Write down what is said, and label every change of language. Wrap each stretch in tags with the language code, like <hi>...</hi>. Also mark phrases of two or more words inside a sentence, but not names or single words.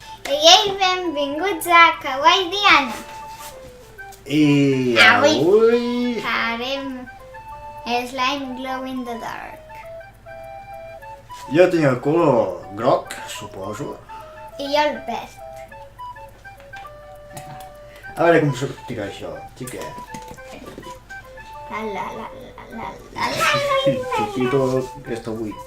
<ca>Sigueu benvinguts a Kawaii Diana. I avui</ca> <en>farem slime glow in the dark.</en> <ca>jo tinc el color groc, suposo. I jo el verd. A veure com sortirà això, xiquet. Chupito que està buit.</ca>